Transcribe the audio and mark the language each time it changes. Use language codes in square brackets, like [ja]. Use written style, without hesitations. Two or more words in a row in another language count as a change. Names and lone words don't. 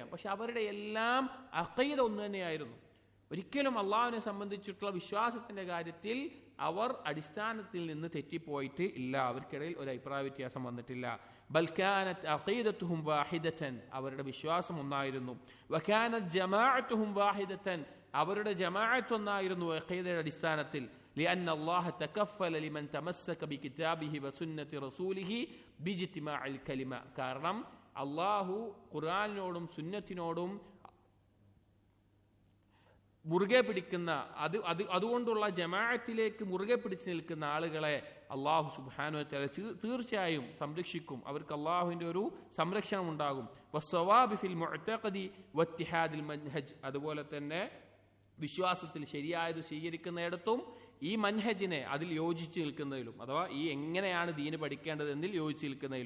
[ml] പക്ഷെ അവരുടെ എല്ലാം അഖീദ ഒന്ന് തന്നെയായിരുന്നു. ഒരിക്കലും അള്ളാഹുവിനെ സംബന്ധിച്ചിട്ടുള്ള വിശ്വാസത്തിന്റെ കാര്യത്തിൽ അവർ അടിസ്ഥാനത്തിൽ നിന്ന് തെറ്റിപ്പോയിട്ട് ഇല്ല. അവർക്കിടയിൽ ഒരു അഭിപ്രായ വ്യത്യാസം വന്നിട്ടില്ല. [ar] بل كانت عقيدتهم واحدة, [ml] അവരുടെ വിശ്വാസം ഒന്നായിരുന്നു. [ar] وكانت جماعتهم واحدة, [ml] അവരുടെ ജമാഅത്ത് ഒന്നായിരുന്നു അഖീദയുടെ അടിസ്ഥാനത്തിൽ. [ar] لأن الله تكفل لمن تمسك بكتابه وسنة رسوله باجتماع الكلمة. [ml] കാരണം അള്ളാഹു ഖുർആനിനോടും സുന്നത്തിനോടും മുറുകെ പിടിക്കുന്ന അതുകൊണ്ടുള്ള ജമാഅത്തിലേക്ക് മുറുകെ പിടിച്ചു നിൽക്കുന്ന ആളുകളെ അള്ളാഹു [ar] سبحانه وتعالى [ml] തീർച്ചയായും സംരക്ഷിക്കും. അവർക്ക് അള്ളാഹുവിന്റെ ഒരു സംരക്ഷണം ഉണ്ടാകും. [ar] والصواب في المعتقد واتحاد المنهج, [ml] അതുപോലെ തന്നെ വിശ്വാസത്തിൽ ശരിയായത് സ്വീകരിക്കുന്നിടത്തും ഈ മൻഹജിനെ അതിൽ യോജിച്ച് നിൽക്കുന്നതിലും, അഥവാ ഈ എങ്ങനെയാണ് ദീന് പഠിക്കേണ്ടത് എന്നതിൽ യോജിച്ച് നിൽക്കുന്നതിലും.